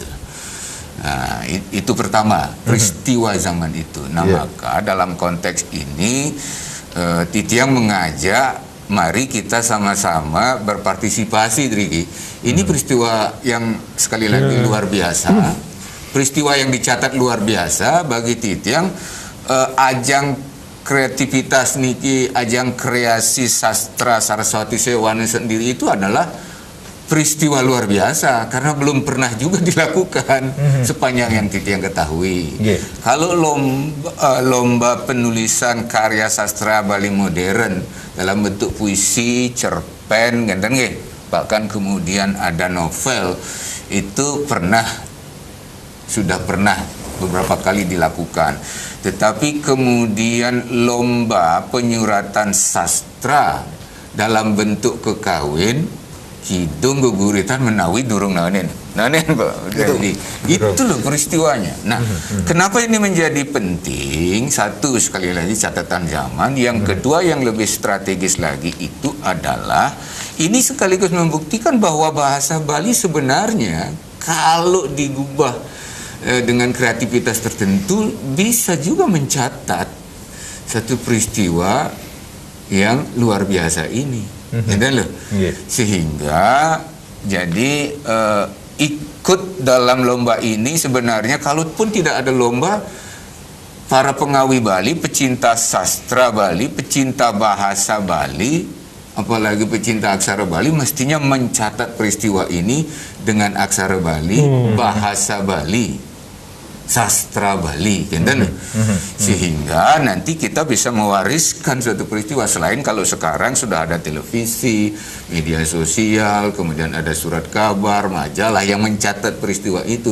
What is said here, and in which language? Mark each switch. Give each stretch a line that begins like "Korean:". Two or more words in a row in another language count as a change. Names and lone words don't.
Indonesian: Nah, itu pertama peristiwa zaman itu. Nah, maka dalam konteks ini Titiang mengajak, mari kita sama-sama berpartisipasi, Riki. Ini peristiwa yang sekali lagi luar biasa. Peristiwa yang dicatat luar biasa bagi Titiang. Ajang kreativitas niki, ajang kreasi sastra Saraswati Sewana sendiri itu adalah peristiwa luar biasa karena belum pernah juga dilakukan sepanjang yang Titiang ketahui. Kalau lomba penulisan karya sastra Bali modern dalam bentuk puisi, cerpen, bahkan kemudian ada novel, itu sudah pernah beberapa kali dilakukan. Tetapi kemudian lomba penyuratan sastra dalam bentuk kekawin, kidung geguritan
Balinese: menawi durung nanen
Indonesian: Pak. Itu loh peristiwanya. Nah, kenapa ini menjadi penting? Satu, sekali lagi catatan zaman. Yang kedua yang lebih strategis lagi itu adalah ini sekaligus membuktikan bahwa bahasa Bali sebenarnya kalau digubah dengan kreativitas tertentu bisa juga mencatat satu peristiwa yang luar biasa ini. Sehingga jadi ikut dalam lomba ini sebenarnya, kalaupun tidak ada lomba, para pengawi Bali, pecinta sastra Bali, pecinta bahasa Bali, apalagi pecinta aksara Bali, mestinya mencatat peristiwa ini dengan aksara Bali, bahasa Bali, sastra Bali, sehingga nanti kita bisa mewariskan suatu peristiwa. Selain kalau sekarang sudah ada televisi, media sosial, kemudian ada surat kabar, majalah yang mencatat peristiwa itu.